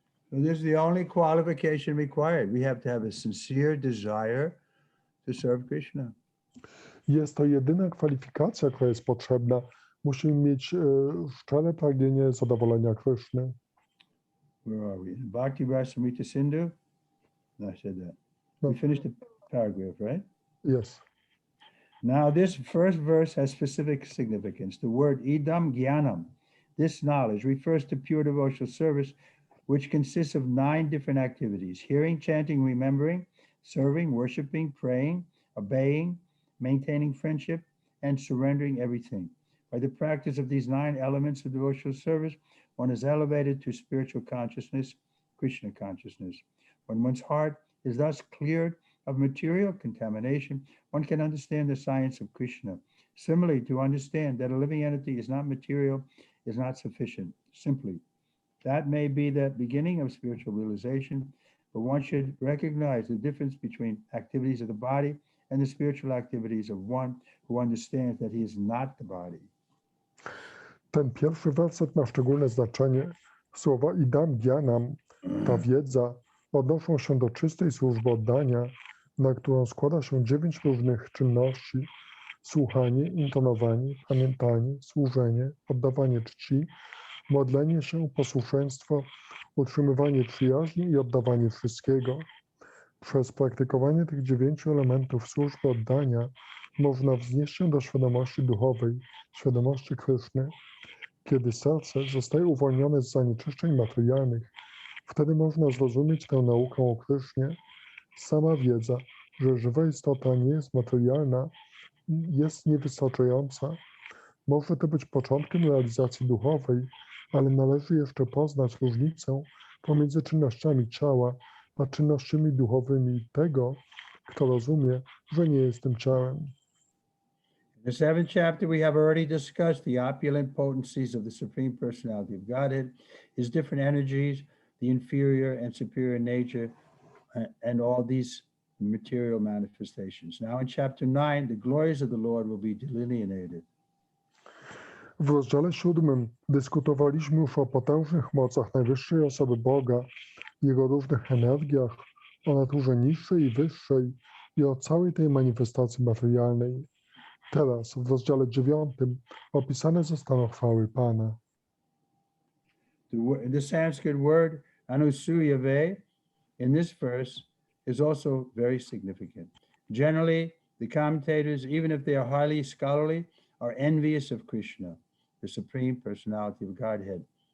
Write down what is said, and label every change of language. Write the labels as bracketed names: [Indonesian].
[English] So this is the only qualification required. We have to have a sincere desire to serve Krishna. [Polish] Jest to jedyna kwalifikacja, która jest potrzebna. Musimy mieć szczere pragnienie zadowolenia Kryszny. [English] Where are we? In Bhakti Rasamrita Sindhu? No, I said that. No. We finished the paragraph, right? Yes. Now, this first verse has specific significance. The word idam jnanam, this knowledge, refers to pure devotional service, which consists of 9 different activities: hearing, chanting, remembering, serving, worshiping, praying, obeying, maintaining friendship, and surrendering everything. By the practice of these 9 elements of devotional service, one is elevated to spiritual consciousness, Krishna consciousness. When one's heart is thus cleared of material contamination, one can understand the science of Krishna. Similarly, to understand that a living entity is not material is not sufficient. Simply, that may be the beginning of spiritual realization, but one should recognize the difference between activities of the body and the spiritual activities of one who understands that he is not the body. [Polish] Ten pierwszy werset ma szczególne znaczenie. Słowa idam jnanam, ta wiedza, odnoszą się do czystej służby oddania, na którą składa się 9 różnych czynności: słuchanie, intonowanie, pamiętanie, służenie, oddawanie czci, modlenie się, posłuszeństwo, utrzymywanie przyjaźni i oddawanie wszystkiego. Przez praktykowanie tych 9 elementów służby oddania można wznieść się do świadomości duchowej, świadomości Kryszny. Kiedy serce zostaje uwolnione z zanieczyszczeń materialnych, wtedy można zrozumieć tę naukę o Krysznie. Sama wiedza, że żywa istota nie jest materialna, jest niewystarczająca. Może to być początkiem realizacji duchowej, ale należy jeszcze poznać różnicę pomiędzy czynnościami ciała a czynnościami duchowymi tego, kto rozumie, że nie jest tym ciałem. [English] In the 7th chapter, we have already discussed the opulent potencies of the Supreme Personality of Godhead, his different energies, the inferior and superior nature, and all these material manifestations. Now in chapter 9, the glories of the Lord will be delineated. [Polish] W rozdziale 7 dyskutowaliśmy już o potężnych mocach najwyższej osoby Boga, jego różnych energiach, o naturze niższej i wyższej i o całej tej manifestacji materialnej. Teraz w rozdziale 9 opisane zostaną chwały Pana. [English] The Sanskrit word anusuyave in this verse is also very significant. Generally, the commentators, even if they are highly scholarly, are envious of Krishna, the Supreme Personality of Godhead.